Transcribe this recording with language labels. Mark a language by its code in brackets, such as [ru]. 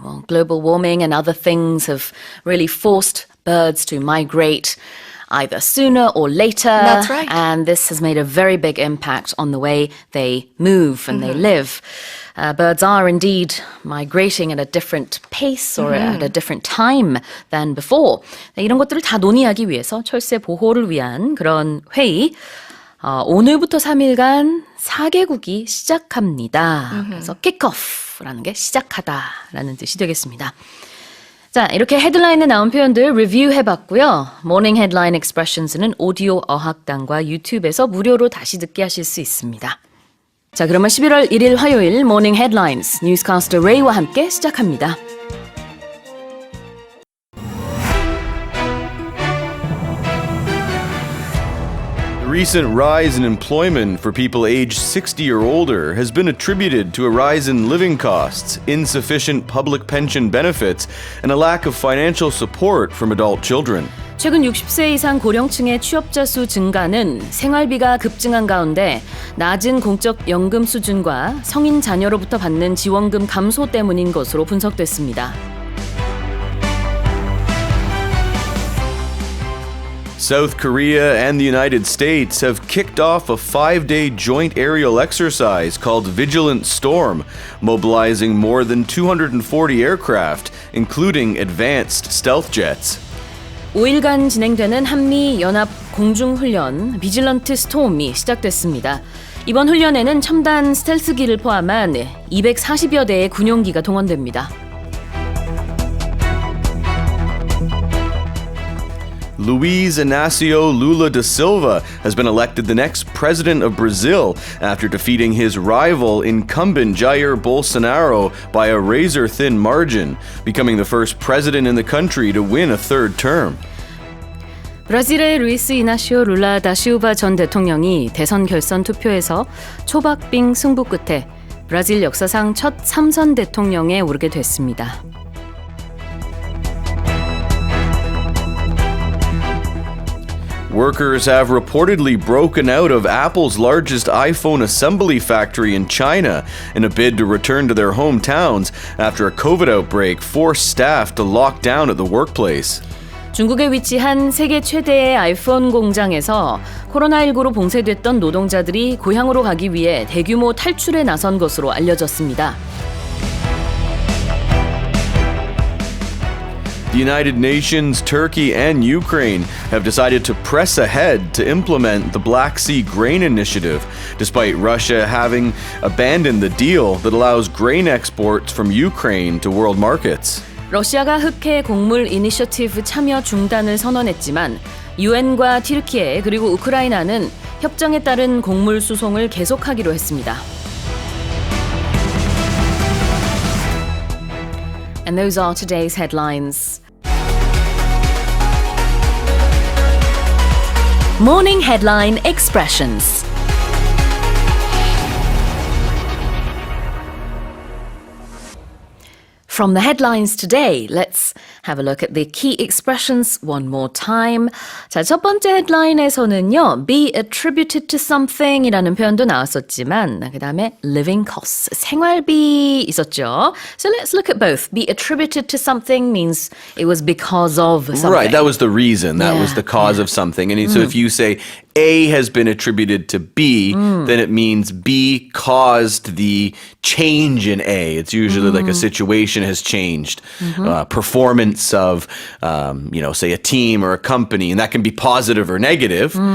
[en] Well, global warming and other things have really forced birds to migrate either sooner or later. That's right. And this has made a very big impact on the way they move and they live. Birds are indeed migrating at a different pace or at a different time than before. [ko] 네, 이런 것들을 다 논의하기 위해서 철새 보호를 위한 그런 회의, 오늘부터 3일간 4개국이 시작합니다. 그래서 kick-off라는 게 시작하다라는 뜻이 되겠습니다. 자, 이렇게 헤드라인에 나온 표현들 리뷰해봤고요. 모닝 헤드라인 익스프레션스는 오디오 어학당과 유튜브에서 무료로 다시 듣게 하실 수 있습니다. 자, 그러면 11월 1일 화요일 모닝 헤드라인스 뉴스캐스터 레이와 함께 시작합니다. [en] The recent rise in employment for people aged 60 or older has been attributed to a rise in living costs, insufficient public pension benefits, and a lack of financial support from adult children. [ko] 최근 60세 이상 고령층의 취업자 수 증가는 생활비가 급증한 가운데 낮은 공적 연금 수준과 성인 자녀로부터 받는 지원금 감소 때문인 것으로 분석됐습니다. [en] South Korea and the United States have kicked off a 5-day joint aerial exercise called Vigilant Storm, mobilizing more than 240 aircraft, including advanced stealth jets. [ko] 5일간 진행되는 한미 연합 공중훈련 비질런트 스톰이 시작됐습니다. 이번 훈련에는 첨단 스텔스기를 포함한 240여 대의 군용기가 동원됩니다. [en] Luis Ignacio Lula da Silva has been elected the next president of Brazil after defeating his rival incumbent Jair Bolsonaro by a razor-thin margin, becoming the first president in the country to win a third term. [ko] 브라질의 루이스 이나시오 룰라 다 시우바 전 대통령이 대선 결선 투표에서 초박빙 승부 끝에 브라질 역사상 첫 3선 대통령에 오르게 됐습니다. [en] Workers have reportedly broken out of Apple's largest iPhone assembly factory in China in a bid to return to their hometowns after a COVID outbreak forced staff to lock down at the workplace. [ko] 중국에 위치한 세계 최대의 아이폰 공장에서 코로나19로 봉쇄됐던 노동자들이 고향으로 가기 위해 대규모 탈출에 나선 것으로 알려졌습니다. [en] The United Nations, Turkey, and Ukraine have decided to press ahead to implement the Black Sea Grain Initiative, despite Russia having abandoned the deal that allows grain exports from Ukraine to world markets. [ko] 러시아가 흑해 곡물 이니셔티브 참여 중단을 선언했지만 유엔과 튀르키예 그리고 우크라이나는 협정에 따른 곡물 수송을 계속하기로 했습니다. [en] And those are today's headlines. Morning Headline Expressions. From the headlines today, let's have a look at the key expressions one more time. [ko] 자, 첫 번째 헤드라인에서는요, [en] be attributed to something [ko] 이라는 표현도 나왔었지만, 그 다음에 [en] living costs, [ko] 생활비 있었죠. [en] So let's look at both. Be attributed to something means it was because of something. Right, that was the reason. That was the cause of something. And so if you say A has been attributed to B, then it means B caused the change in A. It's usually like a situation has changed. Performance of, say a team or a company, and that can be positive or negative.